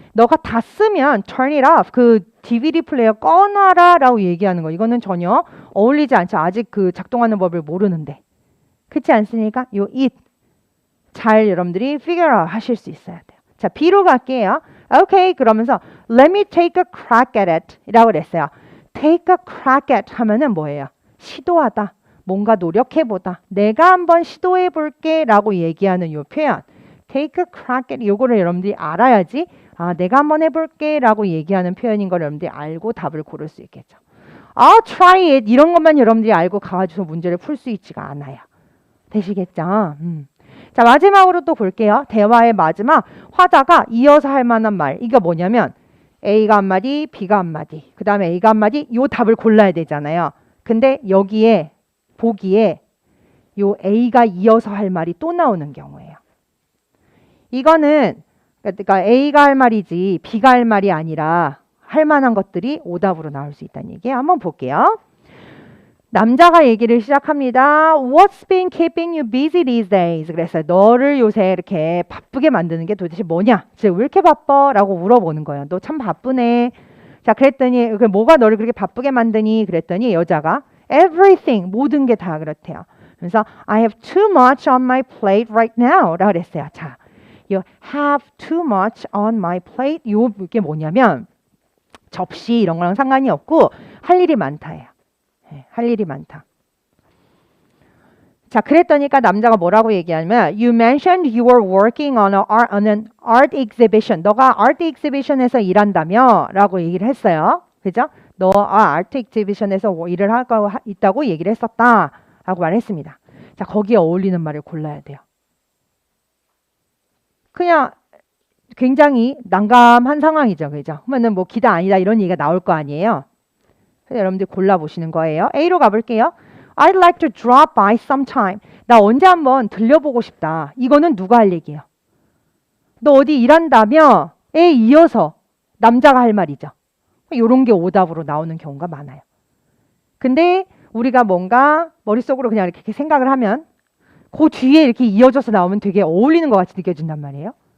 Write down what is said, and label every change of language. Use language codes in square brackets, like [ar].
[ko] 너가 다 쓰면 [en] turn it off. [ko] 그 DVD 플레이어 꺼놔라 라고 얘기하는 거. 이거는 전혀 어울리지 않죠. 아직 그 작동하는 법을 모르는데. 그렇지 않습니까? 요 it. 잘 여러분들이 figure out 하실 수 있어야 돼요. 자, B로 갈게요. [en] Okay, [ko] 그러면서 [en] let me take a crack at it [ko] 이라고 그랬어요. [en] take a crack at [ko] 하면은 뭐예요? 시도하다. 뭔가 노력해보다. 내가 한번 시도해볼게 라고 얘기하는 요 표현. [en] take a crack at [ko] 요거를 여러분들이 알아야지 아, 내가 한번 해볼게 라고 얘기하는 표현인 걸 여러분들이 알고 답을 고를 수 있겠죠. [en] try it [ko] 이런 것만 여러분들이 알고 가가지고 문제를 풀 수 있지가 않아요. 되시겠죠? 자, 마지막으로 또 볼게요. 대화의 마지막. 화자가 이어서 할 만한 말. 이게 뭐냐면 A가 한마디, B가 한마디. 그 다음에 A가 한마디. 요 답을 골라야 되잖아요. 근데 여기에 보기에 요 A가 이어서 할 말이 또 나오는 경우예요. 이거는 그러니까 A가 할 말이지 B가 할 말이 아니라 할 만한 것들이 오답으로 나올 수 있다는 얘기예요. 한번 볼게요. 남자가 얘기를 시작합니다. [en] What's been keeping you busy these days? [ko] 그래서 너를 요새 이렇게 바쁘게 만드는 게 도대체 뭐냐? 왜 이렇게 바빠? 라고 물어보는 거예요. 너 참 바쁘네. 자, 그랬더니 뭐가 너를 그렇게 바쁘게 만드니? 그랬더니 여자가 everything, 모든 게 다 그렇대요. 그래서 [en] I have too much on my plate right now [ko] 라고 그랬어요. [en] 자, you have too much on my plate. [ko] 이게 뭐냐면 접시 이런 거랑 상관이 없고 할 일이 많다예요. 할 일이 많다. 자, 그랬더니까 남자가 뭐라고 얘기하냐면 [en] You mentioned you were working on an art exhibition. [ko] 너가 art exhibition에서 일한다며? 라고 얘기를 했어요. 그죠? 너 art exhibition에서 일을 하고 있다고 얘기를 했었다. 라고 말했습니다. 자, 거기에 어울리는 말을 골라야 돼요. 그냥 굉장히 난감한 상황이죠. 그죠? 그러면은 뭐 기다 아니다 이런 얘기가 나올 거 아니에요. 그래서 여러분들 골라보시는 거예요. A로 가볼게요. [en] I'd like to drop by sometime. [ko] 나 언제 한번 들려보고 싶다. 이거는 누가 할 얘기예요? 너 어디 일한다며? 에 이어서 남자가 할 말이죠. 이런 게 오답으로 나오는 경우가 많아요. 근데 우리가 뭔가 머릿속으로 그냥 이렇게 생각을 하면 그 뒤에 이렇게 이어져서 나오면 되게 어울리는 것 같이 느껴진단 말이에요.